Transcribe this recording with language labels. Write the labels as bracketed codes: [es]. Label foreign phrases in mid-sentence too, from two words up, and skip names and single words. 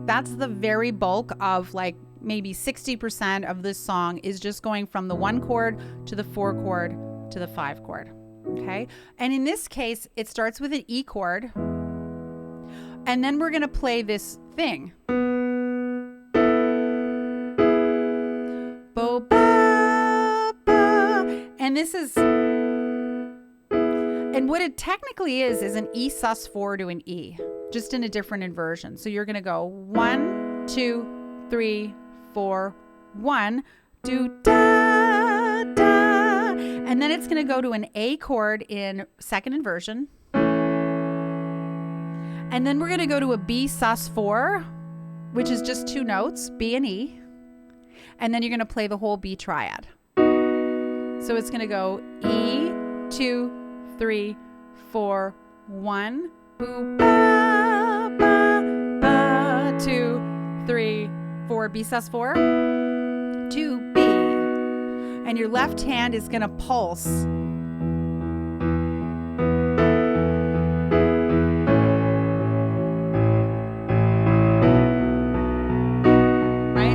[en] That's the very bulk of, like, maybe 60% of this song is just going from the 1 chord to the 4 chord to the 5 chord. Okay. And in this case, it starts with an E chord, and then we're going to play this thing. Bo, ba, ba. And this is, and what it technically is an E sus4 to an E, just in a different inversion. So you're going to go 1, 2, 3, 4, 1, do, da, da. And then it's going to go to an A chord in second inversion. And then we're going to go to a B sus4, which is just 2 notes, B and E. And then you're going to play the whole B triad. So it's going to go E, 2, 3, 4, 1, boo, ba, ba, ba, 2, 3, 4, B sus4, 2, B. And your left hand is going to pulse. Right?